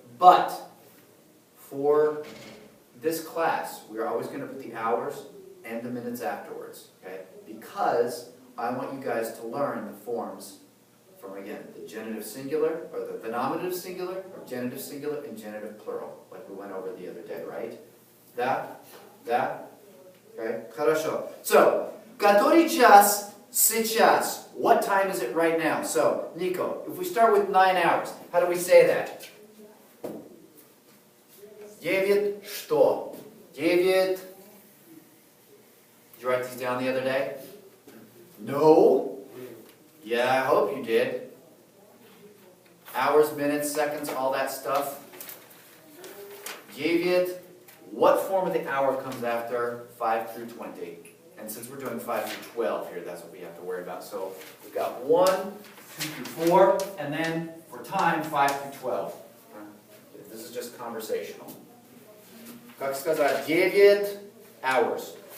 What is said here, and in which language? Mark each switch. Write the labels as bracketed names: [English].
[English] But for this class, we're always going to put the hours and the minutes afterwards, okay? Because I want you guys to learn the forms from, again, the genitive singular, or the nominative singular, or genitive singular, and genitive plural, like we went over the other day, right? That, okay? [Russian] Хорошо. So, который час сейчас? [English] What time is it right now? So, Niko, if we start with 9 hours, how do we say that? [Russian] 9 что? [English] 9. Did you write these down the other day? No. Yeah, I hope you did. Hours, minutes, seconds, all that stuff. 9. What form of the hour comes after 5 through 20? And since we're doing 5 through 12 here, that's what we have to worry about. So we've got 1, 2 through 4, and then for time, 5 through 12. This is just conversational. [Russian] Как сказать, 9 hours.